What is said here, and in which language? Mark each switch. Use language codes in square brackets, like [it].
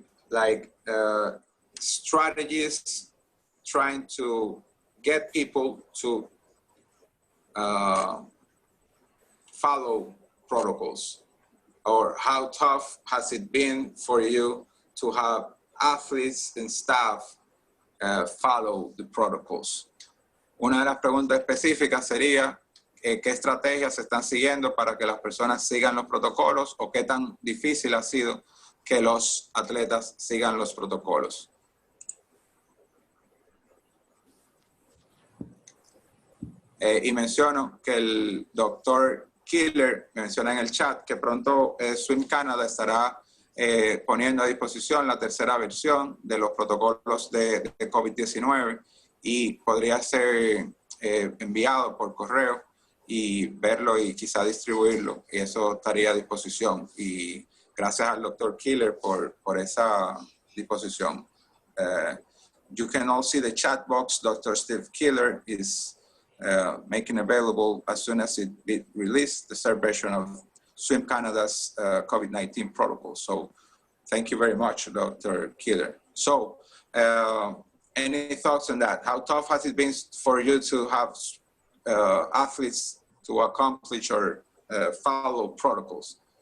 [en] like strategies trying to get people to follow protocols, or how tough has it been for you to have athletes and staff follow the protocols. [es] Una de las preguntas específicas sería qué estrategias se están siguiendo para que las personas sigan los protocolos, o qué tan difícil ha sido que los atletas sigan los protocolos. Y menciono que el doctor Killer menciona en el chat que pronto Swim Canada estará poniendo a disposición la tercera versión de los protocolos de COVID-19 y podría ser enviado por correo y verlo y quizá distribuirlo, y eso estaría a disposición. Y gracias al doctor Killer por esa disposición. [en] You can all see the chat box. Dr. Steve Killer is making available as soon as it be released, the third version Swim Canada's COVID-19 protocol. So thank you very much, Dr. Killer. So any thoughts on that? How tough has it been for you to have athletes to accomplish or follow protocols?